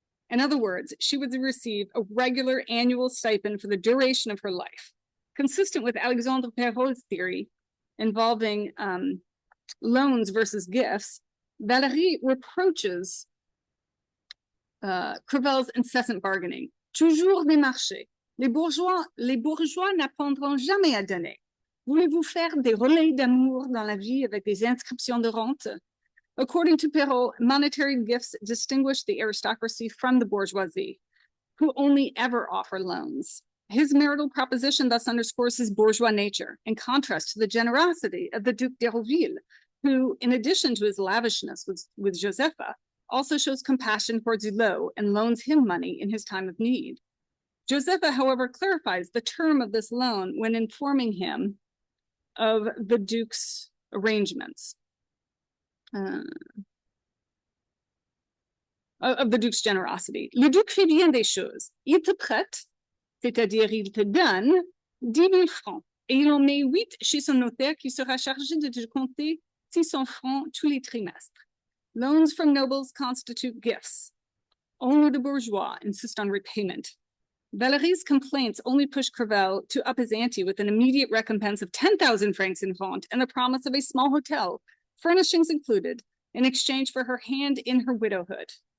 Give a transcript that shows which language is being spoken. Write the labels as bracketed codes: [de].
[en] In other words, she would receive a regular annual stipend for the duration of her life. Consistent with Alexandre Perrault's theory involving loans versus gifts, Valérie reproaches Crevel's incessant bargaining. [fr] Toujours des marchés. Les bourgeois n'apprendront jamais à donner. Voulez-vous faire des relais d'amour dans la vie avec des inscriptions de rente? [en] According to Perrault, monetary gifts distinguish the aristocracy from the bourgeoisie, who only ever offer loans. His marital proposition thus underscores his bourgeois nature, in contrast to the generosity of the Duc d'Hérouville, who, in addition to his lavishness with Josepha, also shows compassion towards Hulot and loans him money in his time of need. Josepha, however, clarifies the term of this loan when informing him of the Duke's arrangements. Of the Duke's generosity. [fr] Le Duc fait bien des choses. Il te prête, c'est-à-dire il te donne 10 000 francs, et il en met 8 chez son notaire qui sera chargé de te compter 600 francs tous les trimestres. [en] Loans from nobles constitute gifts. Only the bourgeois insist on repayment. Valérie's complaints only push Crevel to up his ante with an immediate recompense of 10,000 francs in rente and the promise of a small hotel, furnishings included, in exchange for her hand in her widowhood.